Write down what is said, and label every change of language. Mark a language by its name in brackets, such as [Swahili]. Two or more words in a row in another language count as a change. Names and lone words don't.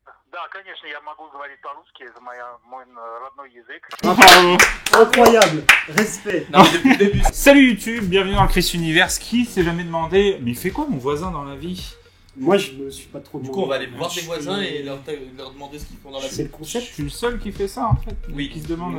[Russian] Да, конечно, я могу говорить по-русски, это мой родной язык. [French] Bravo. Incroyable, respect. Non, mais depuis le début. Salut YouTube, bienvenue dans le Chris Universe. Qui s'est jamais demandé, mais il fait quoi mon voisin dans la vie? Moi, je me suis pas trop Du demandé. coup, on va aller voir des voisins et leur demander ce qu'ils font dans la C'est vie. le Je concept. suis le seul qui fait ça en fait. Oui. Qui se demande.